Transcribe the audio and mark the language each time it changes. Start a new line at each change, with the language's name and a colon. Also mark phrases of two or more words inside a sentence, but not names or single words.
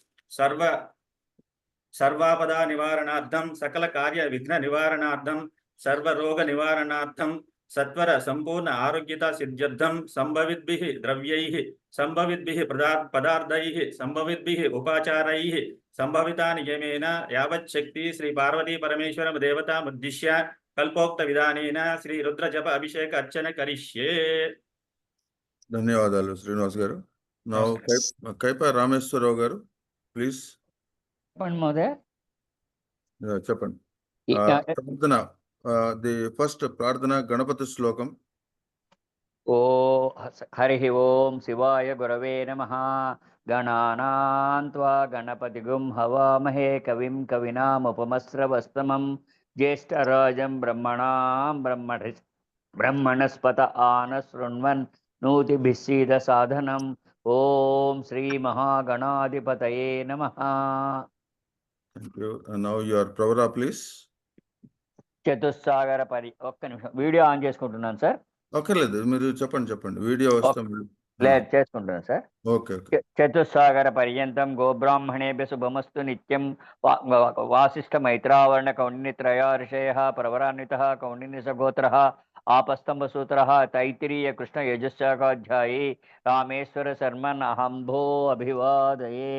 Sanskrit: सर्वापदा निवारणार्थं सकल कार्य विघ्न निवारणार्थं सर्वरोग निवारणार्थं सत्वर संपूर्ण आरोग्यता सिद्ध्यर्थं संभविद्भिः द्रव्यैः संभविद्भिः पदार्थैः संभविद्भिः उपाचारैः संभवितानि यमेन यावच्छक्ति श्री पार्वती परमेश्वर देवतामुद्दिश्य कल्पोक्त विधानेन श्री रुद्र जप अभिषेक अर्चन करिष्ये.
Telugu: ధన్యవాదాలు శ్రీనివాస్ గారు. Now కైప రామేశ్వరరావు గారు, ప్లీజ్ చెప్పండి మహోదయ. చెప్పండి. ప్రార్థన,
English: the first
Telugu: ప్రార్థన గణపతి శ్లోకం.
Sanskrit: ఓ హరి ఓం శివాయ గురవే నమః. గణానాం త్వా గణపతిగుం హవామహే కవిం కవినాముపమస్రవస్తమం జ్యేష్ఠరాజం బ్రహ్మణస్పత ఆనశృణ్వన్ నూతిభిः सीद సాధనం. ఓం శ్రీ మహాగణాధిపతయే నమః.
English: Thank you. And now your pravara, please.
Telugu: చతుస్సాగర ఒక్క నిమిషం వీడియో ఆన్ చేసుకుంటున్నాను సార్. అక్కర్లేదు, మీరు చెప్పండి. వీడియో వస్తాం. లేదు చేసుకుంటాను సార్.
English: Okay okay.
Sanskrit: చతుస్సాగర పర్యంతం గోబ్రాహ్మణేభ్య శుభమస్తు నిత్యం. వాసిష్ఠ మైత్రావరణ కౌండిన్యత్రయ ఋషయః ప్రవరాన్వితః కౌండిన్యసగోత్రః ఆపస్తంభసూత్రః తైత్తిరీయ కృష్ణ యజుశాఖాధ్యాయీ రామేశ్వర శర్మన్ అహంభో అభివాదయే.